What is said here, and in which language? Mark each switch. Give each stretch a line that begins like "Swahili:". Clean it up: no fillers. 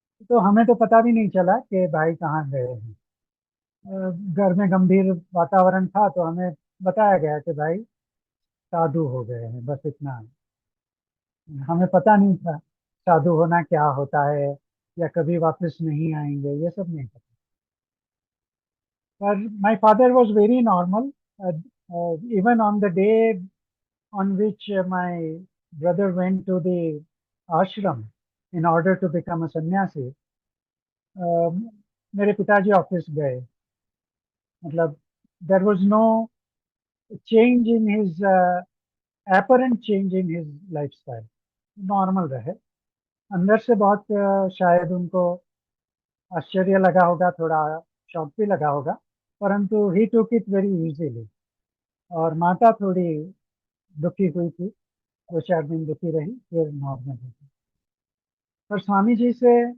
Hindi: तो हमें तो पता भी नहीं चला कि भाई कहाँ गए हैं। घर में गंभीर वातावरण था, तो हमें बताया गया कि भाई साधु हो गए हैं, बस इतना। हमें पता नहीं था साधु होना क्या होता है, या कभी वापस नहीं आएंगे, ये सब नहीं पता।
English: पर my father was very normal. Even on the day on which my brother went to the ashram in order to become a sannyasi,
Hindi: मेरे पिताजी ऑफिस गए।
English: मतलब there was no change in his apparent change in his lifestyle,
Hindi: normal रहे। अंदर से बहुत शायद उनको आश्चर्य लगा होगा, थोड़ा शॉक भी लगा होगा, परंतु
English: He took it very easily.
Hindi: और माता थोड़ी दुखी हुई थी, 2-4 दिन दुखी रही, फिर नॉर्मल हुई। पर स्वामी जी से